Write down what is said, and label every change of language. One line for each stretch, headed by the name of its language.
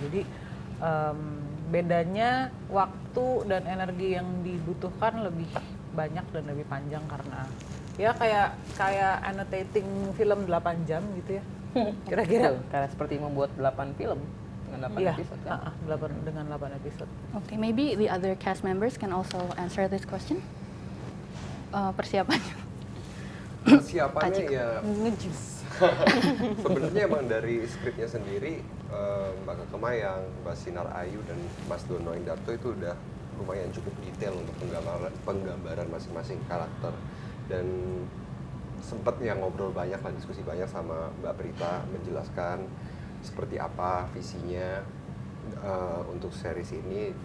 Indonesian: Jadi bedanya waktu dan energi yang dibutuhkan lebih banyak dan lebih panjang karena ya kayak annotating film 8 jam gitu ya. Kira-kira Karena seperti membuat 8 film dengan 8 iya, episode kan? dengan 8 episode.
English: Okay, maybe the other cast members can also answer this question.
Indonesian: Persiapannya. Persiapannya Kacik. ya sebenarnya emang dari skripnya sendiri, Mbak Kekemayang, Mbak Sinar Ayu, dan Mas Dono Indarto itu udah lumayan cukup detail untuk penggambaran masing-masing karakter. Dan sempet ya ngobrol banyak lah, diskusi banyak sama Mbak Prita, menjelaskan seperti apa visinya untuk series ini.